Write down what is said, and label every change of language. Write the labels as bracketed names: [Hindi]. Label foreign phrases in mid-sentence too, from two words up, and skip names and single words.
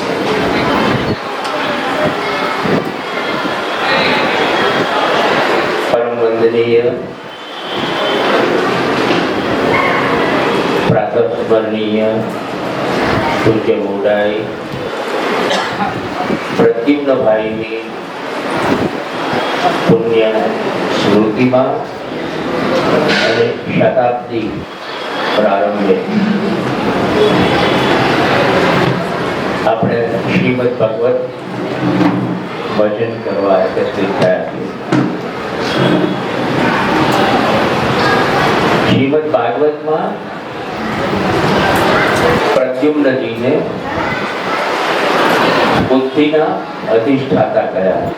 [Gujarati] પરમ વંદનીય પ્રાતસ્મરણીય પૂજ્ય મોડાઈ પ્રદ્યુમ્ન ભાઈની પુણ્ય સ્મૃતિમાં અને શતાબ્દી પ્રારંભે આપણે શ્રીમદ ભગવત ભજન કરવા એકત્રિત થયા છીએ। શ્રીમદ ભાગવતમાં પ્રદ્યુમ્નજીને બુદ્ધિના અધિષ્ઠાતા કયા।